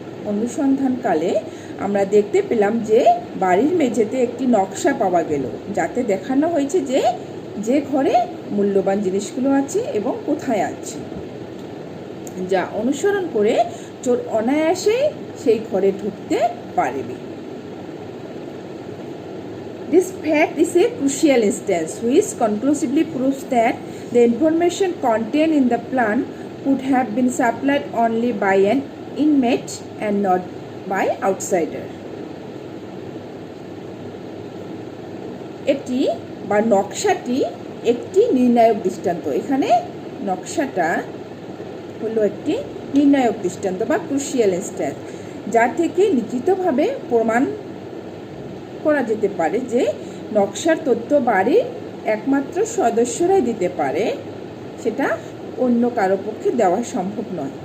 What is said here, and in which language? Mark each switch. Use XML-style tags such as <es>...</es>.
<bn>অনুসন্ধানকালে আমরা দেখতে পেলাম যে বাড়ির মেঝেতে একটি নকশা পাওয়া গেল, যাতে দেখানো হয়েছে যে যে ঘরে মূল্যবান জিনিসগুলো আছে এবং কোথায় আছে, যা অনুসরণ করে চোর অনায়াসে সেই ঘরে ঢুকতে পারবে।</bn> <en>This fact is a crucial instance which conclusively proves that the information contained in the plan could have been supplied only by an inmate and not by outsider.</en> <bn>এটি বা নকশাটি একটি নির্ণায়ক দৃষ্টান্ত। এখানে নকশাটা হলো একটি নির্ণায়ক দৃষ্টান্ত বা ক্রুশিয়াল ইনস্ট্যান্স, যা থেকে নিশ্চিতভাবে প্রমাণ করা যেতে পারে যে নকশার তথ্য বাড়ির একমাত্র সদস্যরাই দিতে পারে, সেটা অন্য কারো পক্ষে দেওয়া সম্ভব নয়।</bn>